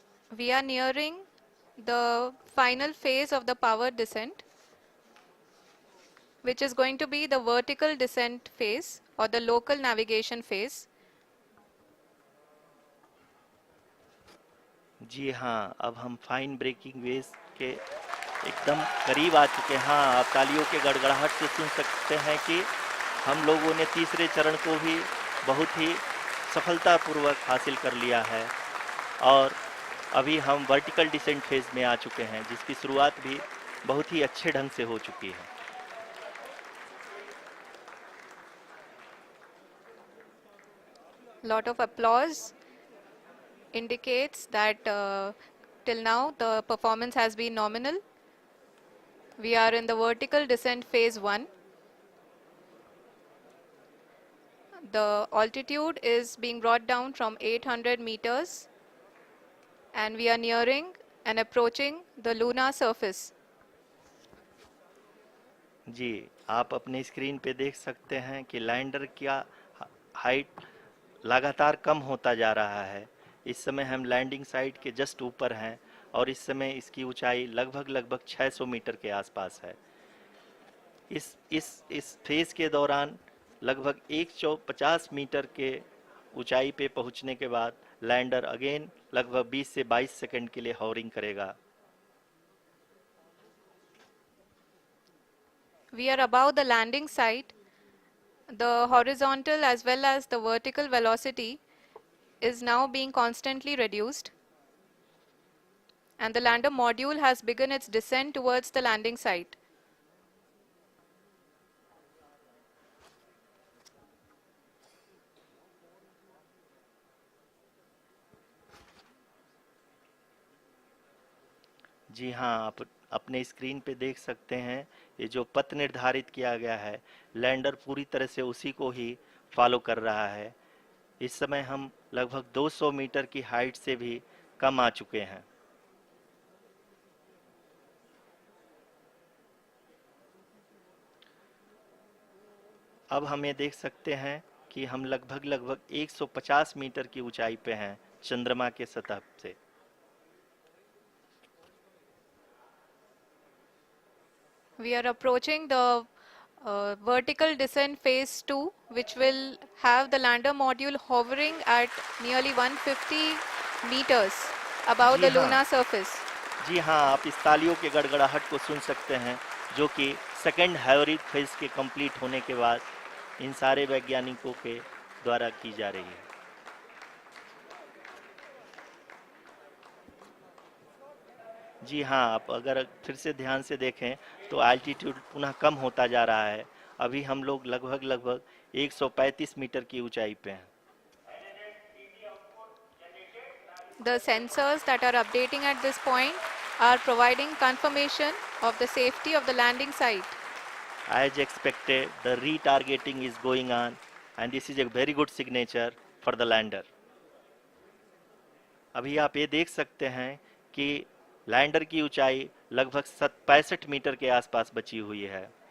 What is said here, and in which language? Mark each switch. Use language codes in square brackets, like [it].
[en] We are nearing the final phase of the power descent, which is going to be the vertical descent phase or the local navigation phase. [hi] जी हाँ, अब हम fine breaking waves के एकदम करीब आ चुके हैं। हाँ, आप तालियों के गड़गड़ाहट से सुन सकते हैं कि हम लोगों ने तीसरे चरण को भी बहुत ही सफलतापूर्वक हासिल कर लिया है और अभी हम वर्टिकल डिसेंट फेज में आ चुके हैं, जिसकी शुरुआत भी बहुत ही अच्छे ढंग से हो चुकी है। [en] Lot of applause indicates that till now the performance has been nominal. We are in the vertical descent phase 1. The altitude is being brought down from 800 meters and we are nearing and approaching the lunar surface. [hi] जी, आप अपने screen पे देख सकते हैं कि lander का height लगातार कम होता जा रहा है। इस समय हम लैंडिंग साइट के जस्ट ऊपर हैं और इस समय इसकी ऊंचाई लगभग 600 मीटर के आसपास है। इस फेज के दौरान लगभग 150 मीटर के ऊंचाई पे पहुंचने के बाद लैंडर अगेन लगभग 20 से 22 सेकंड के लिए हॉवरिंग करेगा। [en] We are above the landing site. The horizontal as well as the vertical velocity is now being constantly reduced. And the lander module has begun its descent towards the landing site. [hi] जी हाँ, आप अपने screen पे देख सकते हैं ये जो पथ निर्धारित किया गया है, लैंडर पूरी तरह से उसी को ही फॉलो कर रहा है। इस समय हम लगभग 200 मीटर की हाइट से भी कम आ चुके हैं। अब हम ये देख सकते हैं कि हम लगभग 150 मीटर की ऊंचाई पे हैं चंद्रमा के सतह से। [en] We are approaching the vertical descent phase 2, which will have the lander module hovering at nearly 150 meters above [hi] ji [en] the [hi] हाँ, [en] lunar surface. [hi] जी हाँ, आप इस तालियों के गड़गड़ाहट को सुन सकते हैं, जो कि सेकंड हैवरिक फेज के कंप्लीट होने के बाद इन सारे वैज्ञानिकों के द्वारा की जा रही है। जी हाँ, आप अगर फिर से ध्यान से देखें तो एल्टीट्यूड पुनः कम होता जा रहा है। अभी हम लोग लगभग 135 मीटर की ऊंचाई पे हैं। [en] The sensors that are updating at this point are providing confirmation of the safety of the landing site. As expected, the retargeting is going on and this is a very good signature for the lander. [hi] अभी आप ये देख सकते हैं कि lander की ऊंचाई लगभग 65 मीटर के आसपास बची हुई है।